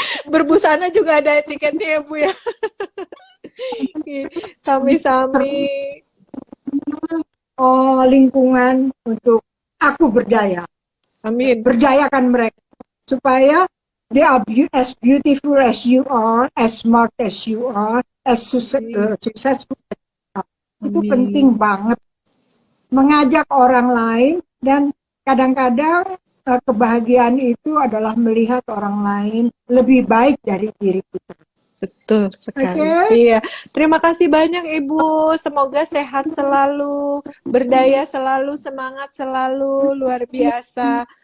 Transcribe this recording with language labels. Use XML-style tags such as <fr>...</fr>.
<id>Berbusana juga ada etiketnya ya Bu ya. Sami-sami. Lingkungan untuk aku berdaya. Amin. Berdayakan mereka supaya</id> <en>they are as beautiful as you are, as smart as you are, as successful as you are.</en> <id>Itu Amin. penting banget. Mengajak orang lain, dan kadang-kadang kebahagiaan itu adalah melihat orang lain lebih baik dari diri kita. Betul sekali. Oke? Iya. Terima kasih banyak Ibu. Semoga sehat selalu, berdaya selalu, semangat selalu, luar biasa.</id>